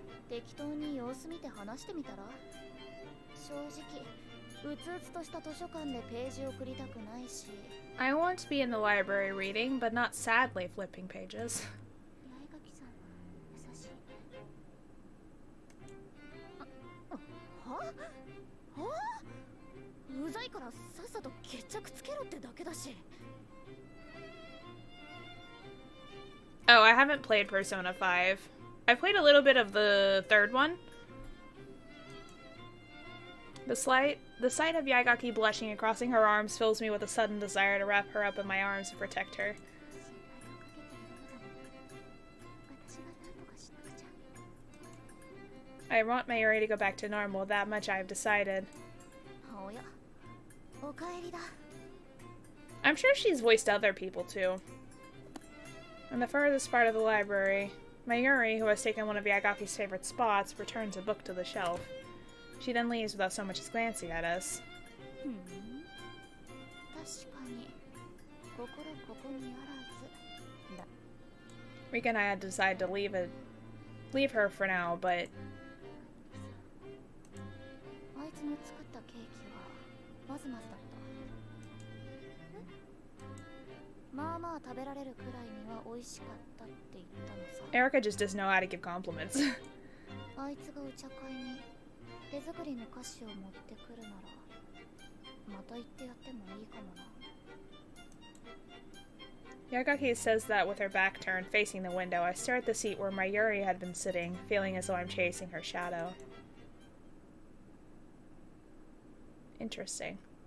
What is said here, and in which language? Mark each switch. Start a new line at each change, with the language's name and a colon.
Japanese: 理由を話してくれないのだもん。ま、適当に様子見て話してみたら。正直うつうつとした図書館でページを送りたくないし。
English: I want to be in the library reading, but not sadly flipping pages.
Japanese: 八重垣さん優しいね。はうざいからさっさと決着つけろってだけだし。
English: Oh, I haven't played Persona 5. I've played a little bit of the third one. The sight of Yaigaki blushing and crossing her arms fills me with a sudden desire to wrap her up in my arms and protect her.
Japanese: 心配をかけているようだもん。私が何とかしなくちゃ。
English: I want Mayuri to go back to normal, that much I've decided.
Japanese: おや、おかえりだ。
English: I'm sure she's voiced other people too. In the furthest part of the library, Mayuri, who has taken one of Yagaki's favorite spots, returns a book to the shelf. She then leaves without so much as glancing at us.
Japanese: 確かに心ここにあらずだ。
English: Rika and I had decided to leave her for now, but
Japanese: あいつの作ったケーキはまずまずだった。まあまあ食べられるくらいには美味しかったって言ったのさ。
English: Erica just doesn't know how to give compliments.
Japanese: あいつがお茶会に手作りの菓子を持ってくるならまた行ってやってもいいかもな。
English: Yagaki says that with her back turned, facing the window. I stare at the seat where Mayuri had been sitting, feeling as though I'm chasing her shadow. Interesting.